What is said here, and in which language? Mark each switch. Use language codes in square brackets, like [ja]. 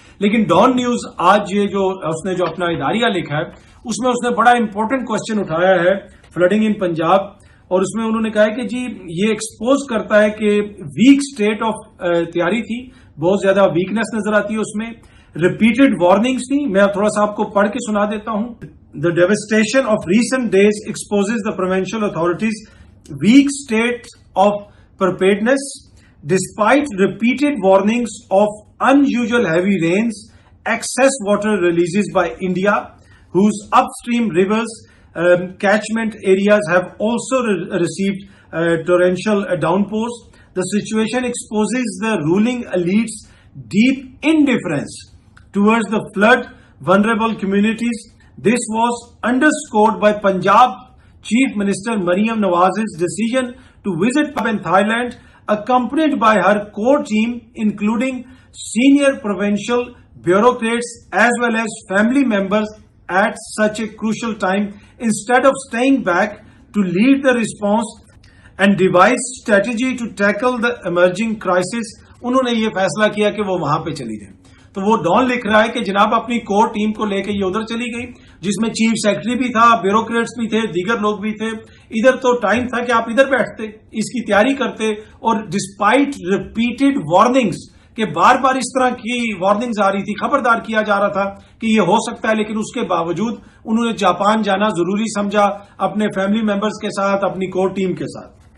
[ur] لیکن Dawn news آج یہ جو اس نے جو اپنا اداریہ لکھا ہے اس میں اس نے بڑا امپورٹنٹ کوشچن اٹھایا ہے, [en] flooding in Punjab, [ur] اور اس میں انہوں نے کہا ہے کہ جی یہ ایکسپوز کرتا ہے کہ ویک سٹیٹ آف تیاری تھی, بہت زیادہ ویکنس نظر آتی ہے اس میں, ریپیٹڈ وارننگز تھی. میں تھوڑا سا آپ کو پڑھ کے سنا دیتا ہوں. [en] The devastation of recent days exposes the provincial authorities' weak state of preparedness despite repeated warnings of unusual heavy rains, excess water releases by India, whose upstream rivers catchment areas have also received torrential downpours. The situation exposes the ruling elite's deep indifference towards the flood vulnerable communities. This was underscored by Punjab Chief Minister Mariam Nawaz's decision to visit Thailand, accompanied by her core team, including senior provincial bureaucrats as well as family members at such a crucial time, instead of staying back to lead the response and devise strategy to tackle the emerging crisis. [ur] انہوں نے یہ فیصلہ کیا کہ وہ وہاں پہ چلی جائیں. تو وہ ڈان لکھ رہا ہے کہ جناب اپنی کور ٹیم کو لے کے یہ ادھر چلی گئی, جس میں چیف سیکرٹری بھی تھا, بیوروکریٹس بھی تھے, دیگر لوگ بھی تھے. ادھر تو ٹائم تھا کہ آپ ادھر بیٹھتے, اس کی تیاری کرتے, اور [en] despite repeated warnings [ur] کہ بار بار اس طرح کی وارننگز آ رہی تھی, خبردار کیا جا رہا تھا کہ یہ ہو سکتا ہے, لیکن اس کے باوجود انہوں نے جاپان جانا ضروری سمجھا اپنے فیملی ممبرز کے ساتھ, اپنی کور ٹیم کے ساتھ.